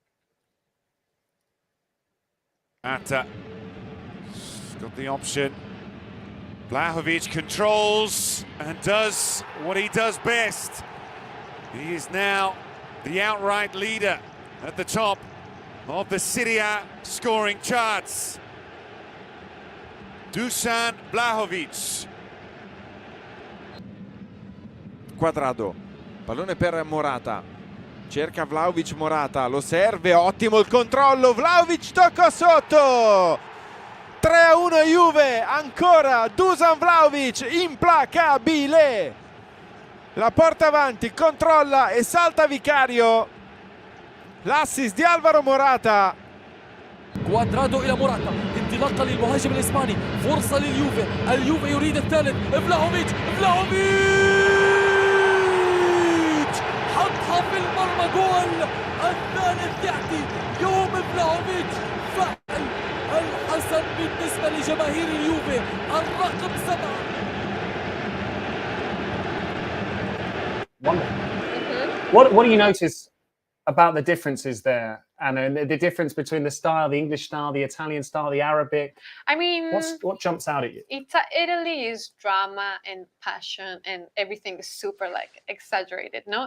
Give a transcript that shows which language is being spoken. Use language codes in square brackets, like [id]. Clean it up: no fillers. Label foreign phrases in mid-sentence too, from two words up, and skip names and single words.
[en] Got the option. Vlahovic controls and does what he does best. He is now the outright leader at the top of the Serie A scoring charts. Dusan Vlahovic. [it] Quadrado, pallone per Morata, cerca Vlahovic, Morata, lo serve, ottimo il controllo, Vlahovic tocca sotto, 3-1 Juve, ancora Dusan Vlahovic, implacabile, la porta avanti, controlla e salta Vicario, l'assist di Alvaro Morata. [ar] كوادرادو إلى موراتا، انطلاقة للمهاجم الإسباني، فرصة لليوفي، اليوفي يريد الثالث، فلاهوفيتش حطها في المرمى، جول الثالث يأتي يوم فلاهوفيتش، فعل الحسن بالنسبة لجماهير اليوفي، الرقم 7. [en] What do you notice about the differences there, Anna, and the difference between the style, the English style, the Italian style, the Arabic? I mean, what jumps out at you? Italy is drama and passion, and everything is super like exaggerated, no?